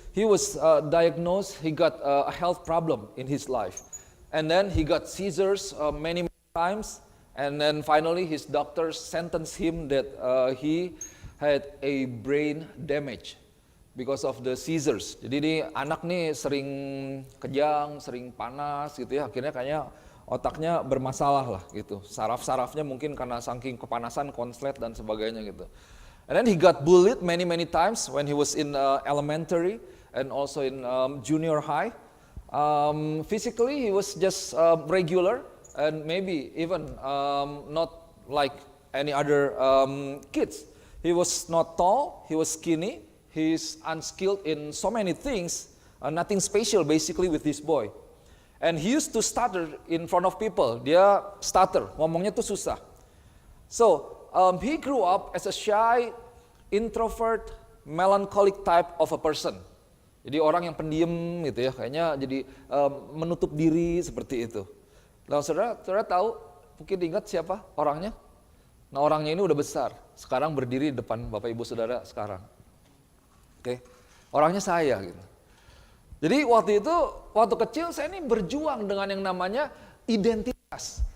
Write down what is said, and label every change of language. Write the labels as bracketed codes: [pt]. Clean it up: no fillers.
[en] He was diagnosed. He got a health problem in his life, and then he got seizures many times. And then finally, his doctors sentenced him that he had a brain damage because of the seizures. [id] Jadi ini anak nih sering kejang, sering panas gitu ya. Akhirnya kayaknya otaknya bermasalah lah gitu. Saraf-sarafnya mungkin karena saking kepanasan, konslet dan sebagainya gitu. [en] And then he got bullied many times when he was in elementary and also in junior high. Physically he was just regular and maybe even not like any other kids. He was not tall, he was skinny, he's unskilled in so many things, nothing special basically with this boy. And he used to stutter in front of people. [id] Dia stutter, ngomongnya tuh susah. [en] So, he grew up as a shy, introvert, melancholic type of a person. [id] Jadi orang yang pendiam gitu ya, kayaknya jadi menutup diri seperti itu. Nah, saudara tahu, mungkin ingat siapa orangnya? Nah, orangnya ini udah besar, sekarang berdiri di depan Bapak Ibu Saudara sekarang. Oke, orangnya saya gitu. Jadi waktu kecil saya ini berjuang dengan yang namanya identitas.